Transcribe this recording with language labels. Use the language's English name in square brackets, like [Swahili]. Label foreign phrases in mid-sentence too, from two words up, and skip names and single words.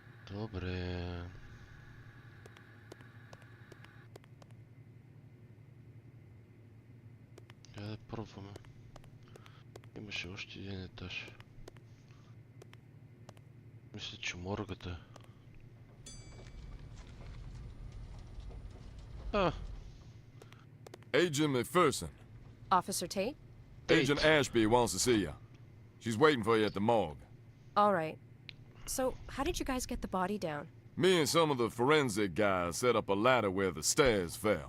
[Bulgarian] Добре. Да пробваме. Имаше още един етаж. Мисля, че моргата. А, [English] Agent McPherson. Officer Tate? Agent Tate. Ashby wants to see you. She's waiting for you at the morgue. All right. So, how did you guys get the body down? Me and some of the forensic guys set up a ladder where the stairs fell.